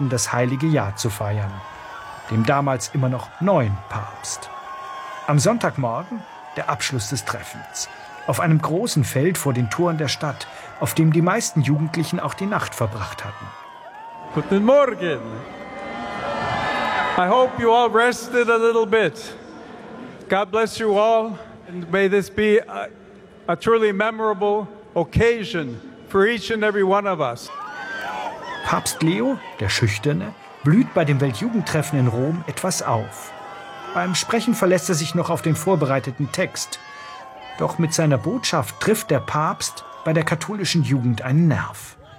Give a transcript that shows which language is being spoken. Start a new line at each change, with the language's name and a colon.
German: das heilige Jahr zu feiern, dem damals immer noch neuen Papst. Am Sonntagmorgen der Abschluss des Treffens. Auf einem großen Feld vor den Toren der Stadt, auf dem die meisten Jugendlichen auch die Nacht verbracht hatten. Guten Morgen.
English: I hope you all rested a little bit. God bless you all and may this be a truly memorable occasion for each and every one of us.
German: Papst Leo, der Schüchterne, blüht bei dem Weltjugendtreffen in Rom etwas auf. Beim Sprechen verlässt er sich noch auf den vorbereiteten Text. Doch mit seiner Botschaft trifft der Papst bei der katholischen Jugend einen Nerv.